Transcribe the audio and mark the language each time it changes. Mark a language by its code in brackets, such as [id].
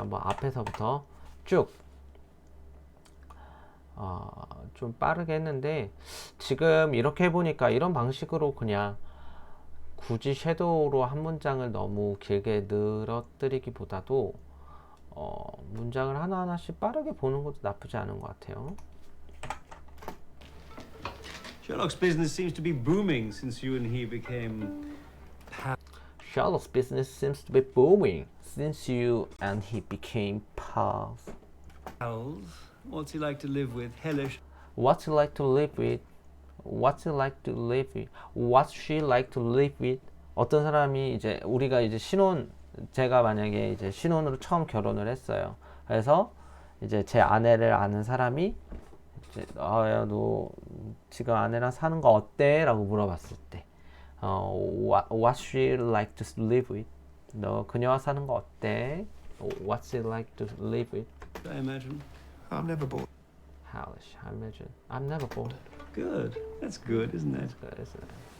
[ko] 한번 앞에서부터 쭉 좀 빠르게 했는데 지금 이렇게 해보니까 이런 방식으로 그냥 굳이 섀도우로 한 문장을 너무 길게 늘어뜨리기보다도 문장을 하나하나씩 빠르게 보는 것도 나쁘지 않은 것 같아요. [en] Sherlock's business seems to be booming since you and he became Sherlock's business seems to be booming since you and he became pals. pals. What's he like to live with? Hellish. What's he like to live with? What's he like to live with? What's she like to live with? [ko] 어떤 사람이 이제 우리가 이제 제가 만약에 이제 신혼으로 처음 결혼을 했어요. 그래서 이제 제 아내를 아는 사람이 이제 야, 너 지금 아내랑 사는 거 어때? 라고 물어봤을 때 [en] What's she like to live with? [ko] 너 그녀와 사는 거 어때? [en] What's she like to live with? I imagine. I'm never bored. Hellish, I imagine. I'm never bored. Good. That's good, isn't it? Good, isn't it?